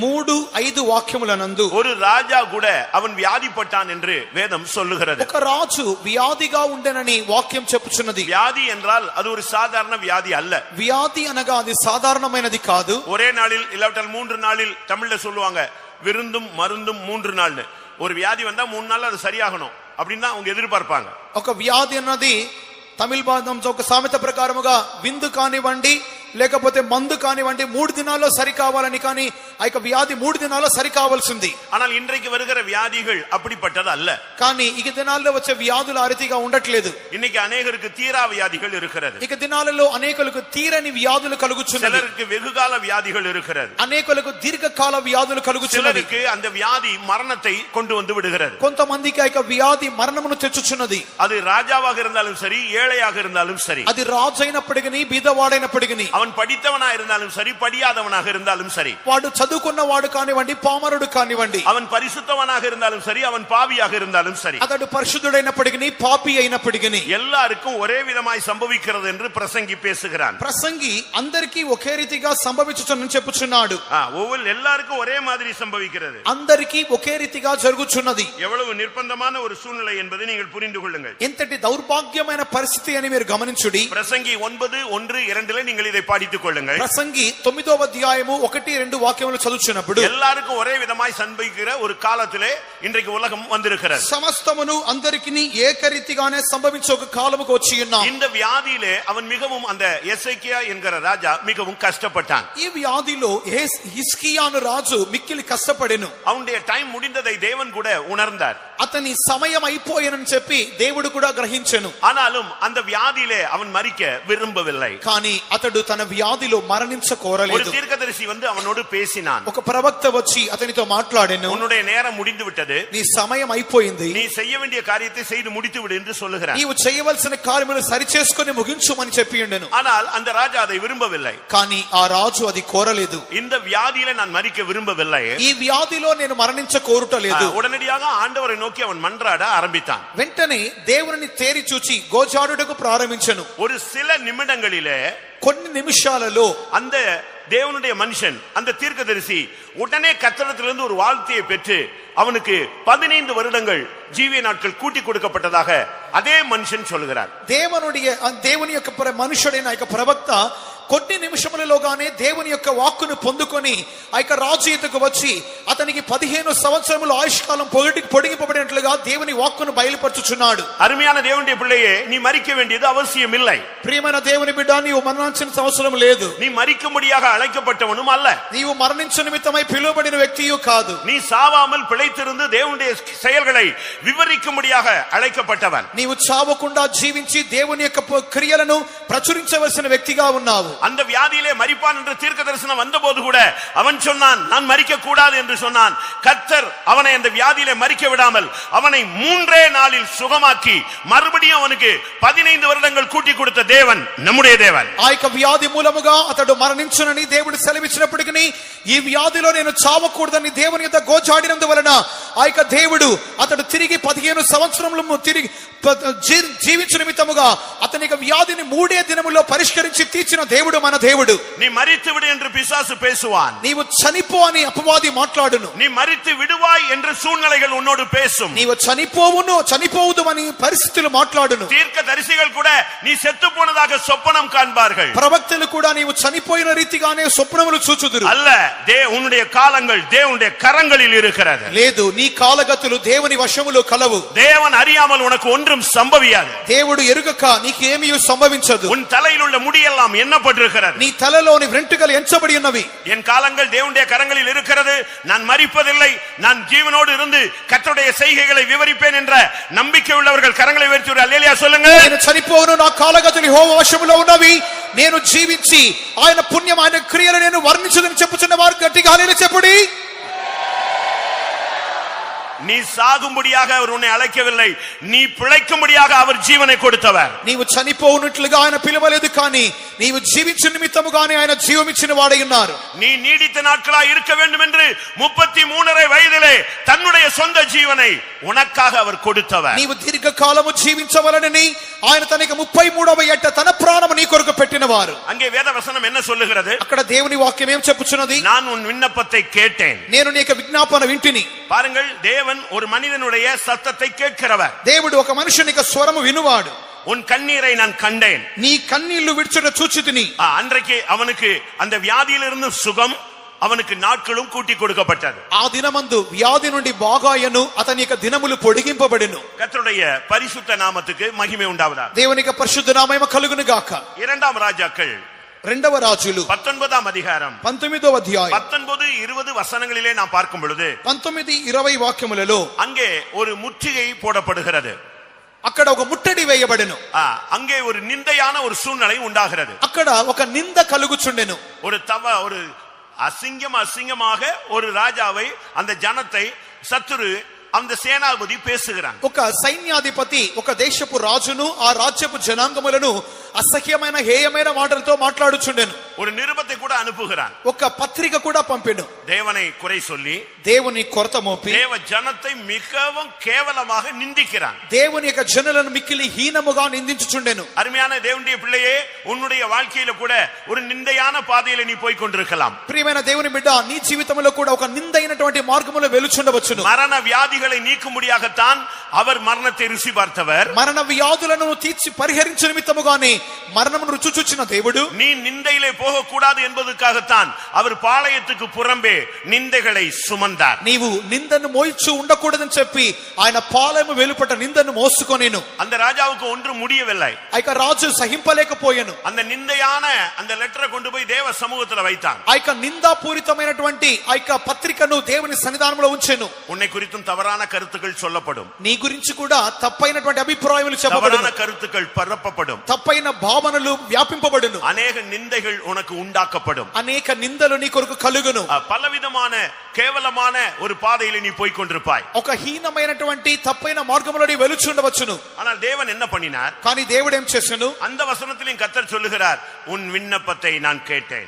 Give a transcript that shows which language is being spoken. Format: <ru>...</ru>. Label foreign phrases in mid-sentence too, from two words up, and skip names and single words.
<te>3-5 వాక్యములనందు</te> <ta>ஒரு ராஜா கூட அவன் வியாதிப்பட்டான் என்று வேதம் சொல்லுகிறது.</ta> <te>ఒక రాజు వ్యాధిగా ఉండెనని వాక్యం చెప్పుచున్నది.</te> <ta>வியாதி என்றால் அது ஒரு சாதாரண வியாதி அல்ல.</ta> <te>వ్యాధి అనగా అది సాధారణమైనది కాదు.</te> <ta>ஒரே நாளில் இல்லாவிட்டால் 3 நாளில் தமிழ்ல சொல்லுவாங்க விருந்தும் மருந்தும் 3 நாள்னு. ஒரு வியாதி வந்தா 3 நாள் அது சரியாகணும் அப்படின்னு அவங்க எதிர்பார்ப்பாங்க.</ta> <te>ఒక వ్యాధి అన్నది తమిళ భాషలో ఒక సామెత ప్రకారముగా విందు కానివ్వండి లేకపోతే మందు కానివ్వండి 3 దినాల్లో సరి కావాలని, కానీ ఆ యొక్క వ్యాధి 3 దినాల్లో సరి కావాల్సింది.</te> <ta>ஆனால் இன்றைக்கு வருகிற வியாதிகள் அப்படிப்பட்டது அல்ல.</ta> <te>కానీ ఈ దినాల్లో వచ్చే వ్యాధులు ఆ రీతిగా ఉండట్లేదు.</te> <ta>இன்னைக்கு அநேகருக்கு தீரா வியாதிகள் இருக்கிறது.</ta> <te>ఇక దినాలలో అనేకులకు తీరని వ్యాధులు కలుగుచున్నవి.</te> <ta>சிலருக்கு வெகுகால வியாதிகள் இருக்கிறது.</ta> <te>అనేకులకు దీర్ఘకాల వ్యాధులు కలుగుచున్నవి.</te> <ta>சிலருக்கு அந்த வியாதி மரணத்தை கொண்டு வந்து விடுகிறது.</ta> <te>కొంతమందికి ఆ యొక్క వ్యాధి మరణమును తెచ్చుచున్నది.</te> <ta>அது ராஜாவாக இருந்தாலும் சரி, ஏழையாக இருந்தாலும் சரி,</ta> <te>అది రాజు అయినప్పటికీ బీదవాడైనప్పటికీ,</te> <ta>அவன் படித்தவனா இருந்தாலும் சரி, படியாதவனாக இருந்தாலும் சரி,</ta> <te>వాడు చదువుకున్నవాడు కానివ్వండి పామరుడు కానివ్వండి,</te> <ta>அவன் பரிசுத்தவனாக இருந்தாலும் சரி, அவன் பாவியாக இருந்தாலும் சரி,</ta> <te>అతడు పరిశుద్ధుడైనప్పటికీ పాపి అయినప్పటికీ</te> <ta>எல்லாருக்கும் ஒரே விதமாய் சம்பவிக்கிறது என்று பிரசங்கி பேசுகிறான்.</ta> <te>ప్రసంగి అందరికీ ఒకే రీతిగా సంభవించుచున్నని చెప్పుచున్నాడు.</te> <ta>எல்லாருக்கும் ஒரே மாதிரி சம்பவிக்கிறது,</ta> <te>అందరికీ ఒకే రీతిగా జరుగుచున్నది.</te> <ta>எவ்வளவு நிர்பந்தமான ஒரு சூழ்நிலை என்பதை நீங்கள் புரிந்து கொள்ளுங்கள்.</ta> <te>ఎంతటి దౌర్భాగ్యమైన పరిస్థితి అని మీరు గమనించుడి.</te> <ta>பிரசங்கி 9:1-2 நீங்கள் இதை படித்துக் கொள்ளுங்கள்.</ta> <te>ప్రసంగి 9వ అధ్యాయము 1-2 వాక్యములు చదువుచున్నప్పుడు</te> <ta>எல்லாருக்கும் ஒரே விதமாய் சம்பவிக்கிற ஒரு காலத்திலே இன்றைக்கு உலகம் வந்திருக்கிறது.</ta> <te>సమస్తమును అందరికీ ఏకరీతిగానే సంభవించే ఒక కాలముకు వచ్చి ఉన్నాం.</te> <ta>இந்த வியாதியிலே அவன் மிகவும், அந்த எசேக்கியா என்கிற ராஜா மிகவும் கஷ்டப்பட்டான்.</ta> <te>ఈ వ్యాధిలో హిజ్కియాను రాజు మిక్కిలి కష్టపడెను.</te> <ta>அவனுடைய டைம் முடிந்ததை தேவன் கூட உணர்ந்தார்.</ta> <te>అతని సమయం అయిపోయేనని చెప్పి దేవుడు కూడా గ్రహించెను.</te> <ta>ஆனாலும் அந்த வியாதியிலே அவன் மரிக்க விரும்பவில்லை.</ta> <te>కానీ అతడు తన వ్యాధిలో మరణించ</te> <ta>ஒரு</ta> <te>కోరలేదు.</te> <ta>தீர்க்கதரிசி வந்து அவனோடு பேசினான்.</ta> <te>ఒక ప్రవక్త వచ్చి అతనితో మాట్లాడెను.</te> <ta>உன்னுடைய நேரம் முடிந்து விட்டது,</ta> <te>నీ సమయం అయిపోయింది,</te> <ta>நீ செய்ய வேண்டிய காரியத்தை செய்து முடித்து விடு என்று சொல்லுகிறான்.</ta> <te>నీవు చేయవలసిన కార్యములు సరిచేసుకొని ముగించుమని చెప్పి ఉండెను.</te> <ta>ஆனால் அந்த ராஜா அதை விரும்பவில்லை.</ta> <te>కానీ ఆ రాజు అది కోరలేదు.</te> <ta>இந்த வியாதியில நான் மரிக்க விரும்பவில்லை,</ta> <te>ఈ వ్యాధిలో నేను మరణించ కోరుటలేదు.</te> <ta>உடனடியாக ஆண்டவரை நோக்கி அவன் மன்றாட ஆரம்பித்தான்.</ta> <te>వెంటనే దేవుని తేరి చూచి గోజాడుటకు ప్రారంభించెను.</te> <ta>ஒரு சில நிமிடங்களிலே,</ta> <te>కొన్ని నిమిషాలలో</te> <ta>அந்த தேவனுடைய மனுஷன், அந்த தீர்க்கதரிசி உடனே கர்த்தரிடத்திலிருந்து ஒரு வாழ்த்தையை பெற்று அவனுக்கு 15 வருடங்கள் ஜீவிய நாட்கள் கூட்டி கொடுக்கப்பட்டதாக அதே மனுஷன் சொல்கிறார்.</ta> <te>దేవుని యొక్క మనుషుడైన యొక్క ప్రవక్త కొన్ని నిమిషములలోగానే దేవుని యొక్క వాక్కును పొందుకొని ఆ యొక్క రాజు ఎదుకు వచ్చి అతనికి 15 సంవత్సరముల ఆయుష్కాలం పొడిగింపబడినట్లుగా దేవుని వాక్కును బయలుపరచుచున్నాడు.</te> <ta>அருமையான தேவனுடைய பிள்ளையே, நீ மரிக்க வேண்டியது அவசியம் இல்லை.</ta> <te>ప్రియమైన దేవుని బిడ్డ, నీవు మరణించిన అవసరం లేదు.</te> <ta>நீ மரிக்கும்படியாக அழைக்கப்பட்டவனும் அல்ல.</ta> <te>నీవు మరణించు నిమిత్తమై పిలువబడిన వ్యక్తియు కాదు.</te> <ta>நீ சாவாமல் பிழைத்திருந்து தேவனுடைய செயல்களை விவரிக்கும்படியாக அழைக்கப்பட்டவன்.</ta> <te>నీవు చావకుండా జీవించి దేవుని యొక్క క్రియలను ప్రచురించవలసిన వ్యక్తిగా ఉన్నావు.</te> <ta>அந்த வியாதியிலே மரிப்பான் என்ற தீர்க்க தரிசனம் வந்தபோது கூட அவன் சொன்னான், நான் மரிக்க கூடாது என்று சொன்னான். கர்த்தர் அவனை அந்த வியாதியிலே மரிக்க விடாமல் அவனை 3 நாளில் சுகமாக்கி மறுபடியும் அவனுக்கு 15 வருடங்கள் கூட்டி கொடுத்த தேவன் நம்முடைய தேவன்.</ta> <te>ఆ యొక్క వ్యాధి మూలముగా అతడు మరణించునని దేవుడు సెలవిచ్చినప్పటికీ ఈ వ్యాధిలో నేను చావకూడదని దేవుని యొద్ద గోజాడినందువలన ఆ యొక్క దేవుడు అతడు తిరిగి 15 సంవత్సరములు తిరిగి జీవించు నిమిత్తముగా అతని యొక్క వ్యాధిని 3 దినముల్లో పరిష్కరించి తీర్చిన దేవుడు మన దేవుడు.</te> <ta>நீ மரித்து விடு என்று பிசாசு பேசுவான்.</ta> <te>నీవు చనిపో అని అపవాది మాట్లాడును.</te> <ta>நீ மரித்து விடுவாய் என்று சூழ்நிலைகள் உன்னோடு பேசும்.</ta> <te>నీవు చనిపోవుదు అని పరిస్థితులు మాట్లాడును.</te> <ta>தீர்க்க தரிசிகள் கூட நீ செத்து போனதாக சொப்பனம் காண்பார்கள்.</ta> <te>ప్రవక్తలు కూడా నీవు చనిపోయిన రీతిగానే స్వప్నములు చూచుదురు.</te> <ta>அல்ல, உன்னுடைய காலங்கள் தேவனுடைய கரங்களில் இருக்கிறது.</ta> <te>లేదు, నీ కాలగతులు దేవుని వశములో కలవు.</te> <ta>தேவன் அறியாமல் உனக்கு ஒன்றும் சம்பவியாது.</ta> <te>దేవుడు ఎరుగక నీకు ఏమీ సంభవించదు.</te> <ta>உன் தலையில் உள்ள முடியெல்லாம் எண்ணப்பட்டிருக்கிறது.</ta> <te>నీ తలలోని వెంట్రుకలు ఎంచబడి ఉన్నవి.</te> <ta>என் காலங்கள் தேவனுடைய கரங்களில் இருக்கிறது. நான் மரிப்பதில்லை, நான் ஜீவனோடு இருந்து கர்த்தருடைய செய்கைகளை விவரிப்பேன் என்ற நம்பிக்கை உள்ளவர்கள் கரங்களை உயர்த்தி ஒரு அல்லேலூயா சொல்லுங்க.</ta> <te>నేను చనిపోను, నా కాలగతులు యెహోవా వశములో ఉన్నవి, నేను జీవించి ఆయన పుణ్యం ఆయన క్రియలు నేను వర్ణించుదని చెప్పుచున్న వారు గట్టిగా హల్లెలూయా చెప్పుడి.</te> <ta>நீ சாகும்படியாக அவர் உன்னை அழைக்கவில்லை, நீ பிழைக்கும்படியாக அவர் ஜீவனை கொடுத்தவர்.</ta> <te>నీవు చనిపోవునట్లుగా ఆయన పిలవలేదు, కానీ నీవు జీవించు నిమిత్తముగానే ఆయన జీవమిచ్చిన వాడై ఉన్నారు.</te> <ta>நீ நீடித்த நாட்களாய் இருக்க வேண்டும் என்று 33 வயதிலே தன்னுடைய சொந்த ஜீவனை உனக்காக அவர் கொடுத்தவர்.</ta> <te>నీవు దీర్ఘకాలము జీవించవలనని ఆయన తనకి 33వ ఏట తన ప్రాణము నీ కొరకు పెట్టినవారు.</te> <ta>அங்கே வேத வசனம் என்ன சொல்லுகிறது?</ta> <te>అక్కడ దేవుని వాక్యం ఏం చెప్పుచున్నది?</te> <ta>நான் உன் விண்ணப்பத்தை கேட்டேன்.</ta> <te>నేను నీ యొక్క విజ్ఞాపన వింటిని.</te> <ta>பாருங்கள், தேவன் ஒரு மனிதனுடைய சத்தத்தை கேட்கிறவர்.</ta> <te>దేవుడు ఒక మనుషుని యొక్క స్వరము వినువాడు.</te> <ta>உன் கண்ணீரை நான் கண்டேன்.</ta> <te>నీ కన్నీళ్లు విడిచుట చూచితిని.</te> <ta>அன்றைக்கு அவனுக்கு அந்த வியாதியிலிருந்து சுகம், அவனுக்கு நாட்களும் கூட்டி கொடுக்கப்பட்டது.</ta> <te>ఆ దినమందు వ్యాధి నుండి బాగాయను, అతని యొక్క దినములు పొడిగింపబడెను.</te> <ta>கர்த்தருடைய பரிசுத்த நாமத்துக்கு மகிமை உண்டாவதாக.</ta> <te>దేవుని యొక్క పరిశుద్ధ నామము కలుగును గాక.</te> <ta>2 ராஜாக்கள்</ta> <te>2వ రాజులు</te> <ta>19 அதிகாரம்</ta> <te>19వ అధ్యాయం</te> <ta>19-20 வசனங்களிலே நாம் பார்க்கும் பொழுது</ta> <te>19-20 వాక్యములలో</te> <ta>அங்கே ஒரு முற்றுகை போடப்படுகிறது.</ta> <te>అక్కడ ఒక ముట్టడి వేయబడెను.</te> <ta>அங்கே ஒரு நிந்தையான ஒரு சூழ்நிலை உண்டாகிறது.</ta> <te>అక్కడ ఒక నింద కలుగుచుండెను.</te> <ta>ஒரு அசிங்கமாக ஒரு ராஜாவை, அந்த ஜனத்தை சத்துரு, அந்த சேனாபதி பேசுகிறான்.</ta> <te>ఒక సైన్యాధిపతి ఒక దేశపు రాజును ఆ రాజ్యపు జనాంగములను అసహ్యమైన హేయమైన మాటలతో మాట్లాడుచుండెను.</te> <ta>ஒரு நிருபத்தை கூட அனுப்புகிறான்.</ta> <te>ఒక పత్రిక కూడా పంపెను.</te> <ta>தேவனை குறை சொல்லி,</ta> <te>దేవుని కొరత మోపి,</te> <ta>தேவ ஜனத்தை மிகவும் கேவலமாக நிந்திக்கிறான்.</ta> <te>దేవుని యొక్క జనులను మిక్కిలి హీనముగా నిందించుచుండెను.</te> <ta>அருமையான தேவனுடைய பிள்ளையே, உன்னுடைய வாழ்க்கையில கூட ஒரு நிந்தையான பாதையில நீ போய் கொண்டிருக்கலாம்.</ta> <te>ప్రియమైన దేవుని బిడ్డ, నీ జీవితంలో కూడా ఒక నిందైనటువంటి మార్గములో వెలుచుండవచ్చును.</te> <ta>மரண வியாதிகளை நீக்கும்படியாகத்தான் அவர் மரணத்தை ருசி பார்த்தவர்.</ta> <te>మరణ వ్యాధులను తీర్చి పరిహరించు నిమిత్తముగానే మరణమును రుచి చూచిన దేవుడు,</te> <ta>நீ நிந்தையிலே போக கூடாது என்பதற்காகத்தான் அவர் பாளையத்துக்கு புறம்பே நிந்தைகளை சுமந்தார்.</ta> <te>నీవు నిందను మోయిచు ఉండకూడదని చెప్పి ఆయన పాలెము వెలుపట నిందను మోసుకొనెను.</te> <ta>அந்த ராஜாவுக்கு ஒன்று முடியவில்லை.</ta> <te>ఆ యొక్క రాజు సహింపలేకపోయాను.</te> <ta>அந்த நிந்தையான அந்த லெட்டரை கொண்டு போய் தேவ சமூகத்துல வைத்தான்.</ta> <te>ఆ యొక్క నిందాపూరితమైనటువంటి ఆ యొక్క పత్రికను దేవుని సన్నిధానంలో ఉంచెను.</te> <ta>உன்னை குறித்தும் தவறான கருத்துக்கள் சொல்லப்படும்.</ta> <te>నీ గురించి కూడా తప్పైనటువంటి అభిప్రాయములు చెప్పబడును.</te> <ta>தவறான கருத்துக்கள் பரப்பப்படும்.</ta> <te>తప్పైన భావనలు వ్యాపింపబడును.</te> <ta>அநேக நிந்தைகள் உனக்கு உண்டாக்கப்படும்.</ta> <te>అనేక నిందలు నీ కొరకు కలుగును.</te> <ta>பலவிதமான கேவலமான ஒரு பாதையில நீ போய் கொண்டிருப்பாய்.</ta> <te>ఒక హీనమైనటువంటి తప్పైన మార్గములో నీ వెలుచుండవచ్చును.</te> <ta>ஆனால் தேவன் என்ன பண்ணினார்?</ta> <te>కానీ దేవుడు ఏం చేశాను?</te> <ta>அந்த வசனத்திலும் கர்த்தர் சொல்லுகிறார், உன் விண்ணப்பத்தை நான் கேட்டேன்.</ta>